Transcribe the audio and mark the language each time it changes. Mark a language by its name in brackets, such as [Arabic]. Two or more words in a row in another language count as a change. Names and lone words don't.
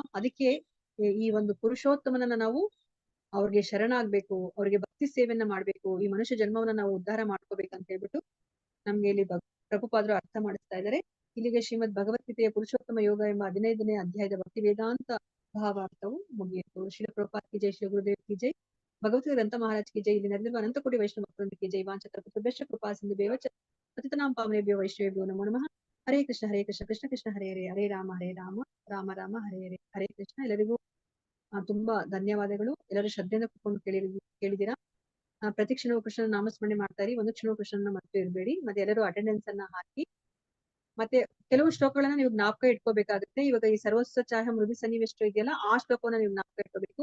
[Kannada] ಅದಕ್ಕೆ ಈ ಒಂದು ಪುರುಷೋತ್ತಮನನ್ನ ನಾವು ಅವ್ರಿಗೆ ಶರಣಾಗ್ಬೇಕು, ಅವ್ರಿಗೆ ಭಕ್ತಿ ಸೇವೆಯನ್ನ ಮಾಡ್ಬೇಕು, ಈ ಮನುಷ್ಯ ಜನ್ಮವನ್ನ ನಾವು ಉದ್ಧಾರ ಮಾಡ್ಕೋಬೇಕಂತ ಹೇಳ್ಬಿಟ್ಟು ನಮ್ಗೆ ಇಲ್ಲಿ ಪ್ರಭುಪಾದರು ಅರ್ಥ ಮಾಡಿಸ್ತಾ ಇದ್ದಾರೆ. ಇಲ್ಲಿಗೆ ಶ್ರೀಮದ್ ಭಗವದ್ಗೀತೆಯ ಪುರುಷೋತ್ತಮ ಯೋಗ ಎಂಬ 15ನೇ ಅಧ್ಯಾಯದ ಭಕ್ತಿ ವೇದಾಂತ ಭಾವಾರ್ಥವು ಮುಗಿಯಿತು. [Hindi] श्रील प्रभुपाद की जय, श्री गुरुदेव की जय, भगवद्गीता ग्रंथ महाराज की जय. [Kannada] ಇಲ್ಲಿ ನಡೆದಿರುವ ಅನಂತ ಕೋಟಿ ವೈಷ್ಣವ ಭಕ್ತರಿಗೆ [Hindi] की जय. [Sanskrit] ವಾಂಛತಕಲ್ಪತರುಭ್ಯಶ್ಚ ಕೃಪಾ ಸಿಂಧು ಬೇವಚ ಪತಿತನಾಂ ಪಾವನೇಭ್ಯೋ ವೈಷ್ಣವೇಭ್ಯೋ ನಮೋ ನಮಃ. ಹರೇ ಕೃಷ್ಣ ಕೃಷ್ಣ ಕೃಷ್ಣ ಹರೇ ಹರೇ, ಹರೇ ರಾಮ ರಾಮ ರಾಮ ಹರೇ ಹರೇ. ಹರೇ ಕೃಷ್ಣ. [Kannada] ಎಲ್ಲರಿಗೂ ತುಂಬಾ ಧನ್ಯವಾದಗಳು. ಎಲ್ಲರೂ ಶ್ರದ್ಧೆಯಿಂದ ಕೂತ್ಕೊಂಡು ಕೇಳಿದೀರಾ. ಪ್ರತಿ ಕ್ಷಣವೂ ಕೃಷ್ಣನ ನಾಮಸ್ಮರಣೆ ಮಾಡ್ತಾ ಇರಿ, ಒಂದು ಕ್ಷಣವೂ ಕೃಷ್ಣನ ಮರೆತು ಇರಬೇಡಿ. ಮತ್ತೆ ಎಲ್ಲರೂ ಅಟೆಂಡೆನ್ಸ್ ಅನ್ನ ಹಾಕಿ, ಮತ್ತೆ ಕೆಲವು ಶ್ಲೋಕಗಳನ್ನ ನೀವು ಜ್ಞಾಪಕ ಇಟ್ಕೋಬೇಕಾಗುತ್ತೆ. ಇವಾಗ ಈ ಸರ್ವಸ್ವ ಚಾಹ ಮೃದು ಸನ್ನಿವೇಶ ಇದೆಯಲ್ಲ, ಆ ಶ್ಲೋಕವನ್ನ ನೀವು ಜ್ಞಾಪಕ ಇಟ್ಕೋಬೇಕು.